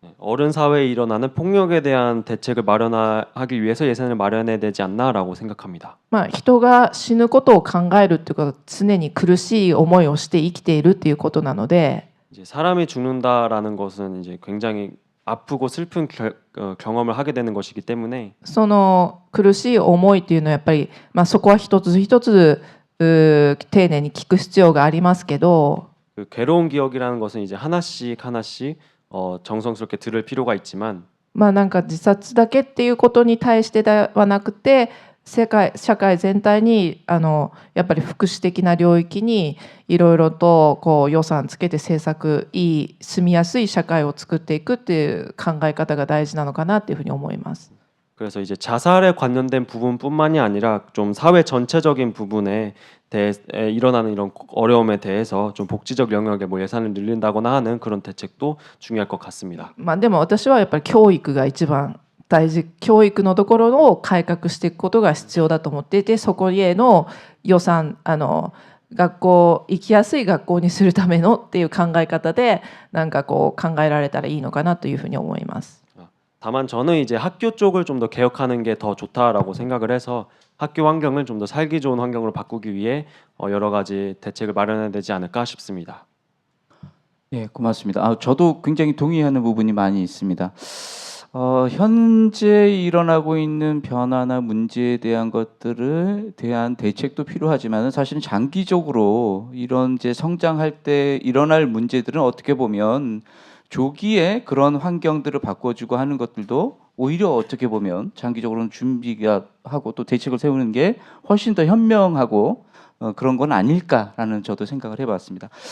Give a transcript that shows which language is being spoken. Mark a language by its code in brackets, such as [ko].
[ko] 어른 사회에 일어나는 폭력에 대한 대책을 마련하기 위해서 예산을 마련해야 되지 않나라고 생각합니다. [ja] 人が死ぬことを考えるっていうことは常に苦しい思いをして生きているっていうことなので、 [ko] 이제 사람이 죽는다라는 것은 이제 굉장히 아프고 슬픈 경험을 하게 되는 것이기 때문에 [ja] その苦しい思いっていうのはやっぱり、そこは一つ一つ丁寧に聞く必要がありますけど、 [ko] 그 괴로운 기억이라는 것은 이제 하나씩 정성스럽게 들을 필요가 있지만 [ja] なんか自殺だけっていうことに対してではなくて、社会全体にやっぱり福祉的な領域にいろいろと予算つけて住みやすい社会を作っていくっていう考え方が大事なのかなっていうふうに思います。 [ko] 그래서 이제 자살에 관련된 부분뿐만이 아니라 좀 사회 전체적인 부분에 대해 일어나는 이런 어려움에 대해서 좀 복지적 영역에 뭐 예산을 늘린다거나 하는 그런 대책도 중요할 것 같습니다. [ja] でも私はやっぱり教育が一番大事教育のところを改革していくことが必要だと思っていて、そこへの予算学校行きやすい学校にするためのっていう考え方でなんかこう考えられたらいいのかなというふうに思います。 [ko] 다만 저는 이제 학교 쪽을 좀 더 개혁하는 게 더 좋다라고 생각을 해서 학교 환경을 좀 더 살기 좋은 환경으로 바꾸기 위해 여러 가지 대책을 마련해야 되지 않을까 싶습니다. 예, 고맙습니다. 저도 굉장히 동의하는 부분이 많이 있습니다. 현재 일어나고 있는 변화나 문제에 대한 것들을 대한 대책도 필요하지만 사실은 장기적으로 이런 이제 성장할 때 일어날 문제들은 어떻게 보면 조기에 그런 환경들을 바꿔주고 하는 것들도 오히려 어떻게 보면 장기적으로는 준비가 하고 또 대책을 세우는 게 훨씬 더 현명하고 그런 건 아닐까라는 저도 생각을 해봤습니다.